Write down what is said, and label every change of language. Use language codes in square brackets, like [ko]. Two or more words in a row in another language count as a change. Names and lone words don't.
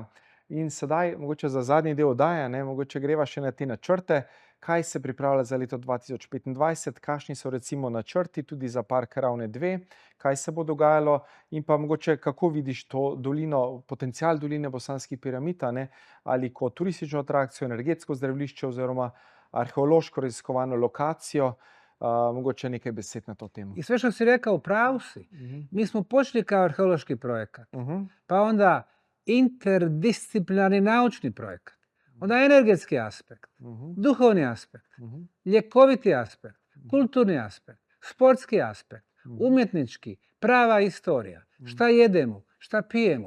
[sl] In sedaj, mogoče za zadnji del oddaje, ne, mogoče greva še na te načrte, kaj se pripravlja za leto 2025, kakšni so recimo načrti tudi za Park Ravne 2, kaj se bo dogajalo in pa mogoče kako vidiš to dolino, potencial doline Bosanskih piramid, ne, ali kot turistično atrakcijo, energetsko zdravilišče oziroma arheološko raziskovalno lokacijo. Mogoče nekaj besed na to temo. [bs] I sve što si rekao, u pravu si. Mi smo počeli kao arheološki projekat, pa onda interdisciplinarni naučni projekat, onda energetski aspekt, duhovni aspekt, ljekoviti aspekt, kulturni aspekt, sportski aspekt, umjetnički, prava istorija, šta jedemo, šta pijemo.